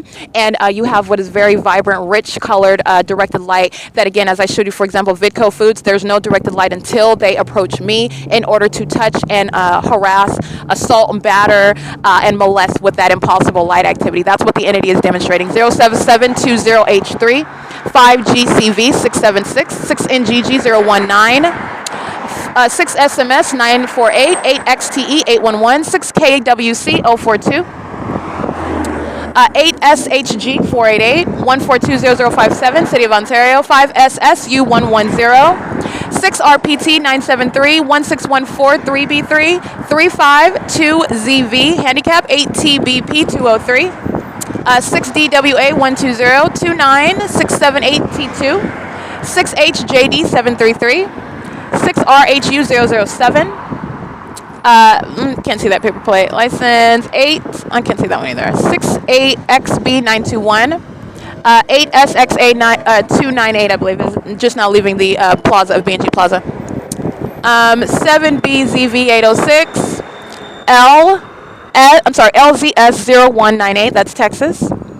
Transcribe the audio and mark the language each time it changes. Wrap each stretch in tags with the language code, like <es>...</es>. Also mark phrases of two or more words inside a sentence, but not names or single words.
<en>And you have what is very vibrant, rich colored directed light that, again, as I showed you, for example, Vidco Foods, there's no directed light until they approach me in order to touch and harass, assault and batter, and molest with that impossible light activity. That's what the entity is demonstrating. 07720H3, 5GCV 676, 6NGG 019, 6SMS 948, 8XTE 811, 6KWC 042, 8SHG 488, 1420057, City of Ontario, 5SSU 110, 6RPT 973, 1614 3B3, 352ZV, handicap 8TBP 203, 6DWA 120, 29678T2, 6HJD 733, 6RHU 007, can't see that paper plate. License 8, I can't see that one either. 68XB 921, 8SXA 298, I believe, is just now leaving the plaza of B&G Plaza. 7BZV 806, LZS 0198, that's Texas.</en>